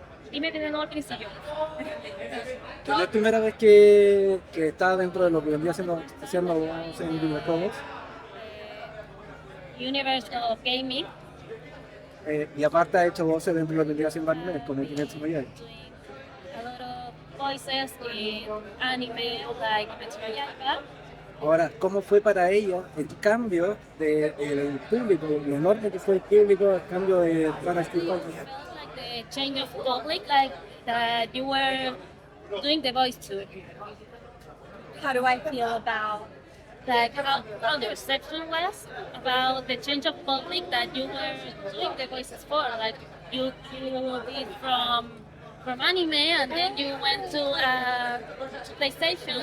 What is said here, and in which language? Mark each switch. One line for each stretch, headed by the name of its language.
Spanish: Dime de nuevo al principio. ¿Es la primera vez que está dentro de lo que vendría siendo en videojuegos?
English: Universe of Gaming.
Spanish: Y aparte ha hecho voces dentro de lo que vendría siendo anime, con el Kimetsu no Yaiba.
English: A lot of voices in anime like Kimetsu no Yaiba.
Spanish: Ahora, ¿cómo fue para ella el cambio del público, lo enorme que fue el público, el cambio de para este
English: Like the change of public, like that you were doing the voice to. How do I feel about Like how the reception was about the change of public that you were doing the voices for. Like you did from anime and then you went to PlayStation.